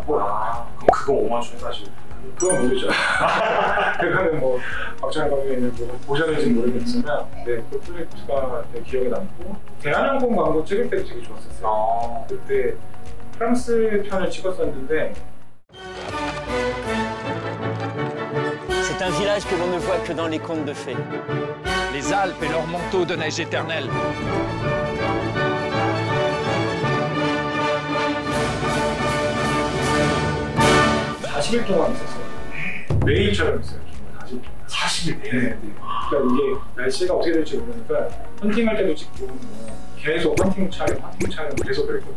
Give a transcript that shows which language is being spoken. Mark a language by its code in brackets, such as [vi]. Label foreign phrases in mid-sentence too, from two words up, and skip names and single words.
[ko] 그럼 그거 오마주 해가지고? 그건 모르죠. 그거는 뭐 박찬호 감독님 보셨는지 모르겠지만 네, 그 프로젝트가 되게 기억에 남고 대한항공 광고 찍을 때도 되게 좋았었어요. 그때 프랑스 편을 찍었었는데 [fr] C'est un village que l'on ne voit que dans les contes de fées. Les Alpes et leurs manteaux de neige éternelle. [ko] (40일) 동안 있었어요. 매일처럼 있어요. 정말 40일 내내? 네. 그러니까 이게 날씨가 어떻게 될지 모르니까 헌팅할 때도 찍고 뭐 계속 헌팅 촬영 계속 그랬거든요.